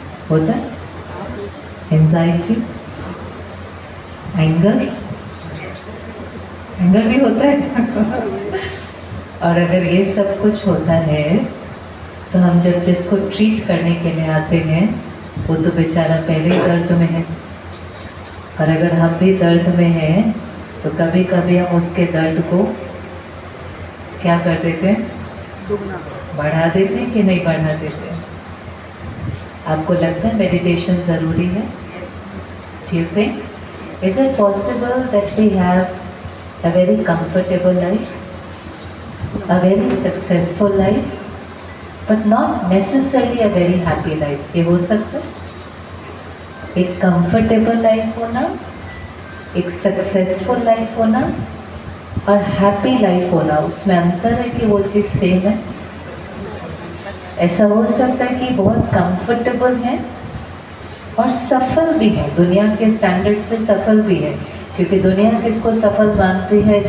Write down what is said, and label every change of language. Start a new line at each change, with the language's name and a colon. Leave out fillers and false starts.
Hindi: होता है, anxiety, anger भी होता है और अगर ये सब कुछ होता है तो हम जब जिसको ट्रीट करने के लिए आते हैं वो तो बेचारा पहले ही दर्द में है, और अगर हम भी दर्द में हैं तो कभी कभी हम उसके दर्द को क्या कर देते हैं? बढ़ा देते हैं कि नहीं बढ़ा देते हैं? आपको लगता है मेडिटेशन ज़रूरी है?
English: Do you think? Is it possible that we have a very comfortable life, a very successful life, but not necessarily a very happy life?
Hindi: ये हो सकता है? एक comfortable life होना, एक successful life होना और हैप्पी लाइफ होना, उसमें अंतर है कि वो चीज़ सेम है? ऐसा हो सकता है कि बहुत कंफर्टेबल है और सफल भी है, दुनिया के स्टैंडर्ड से सफल भी है, क्योंकि दुनिया किसको सफल मानती है?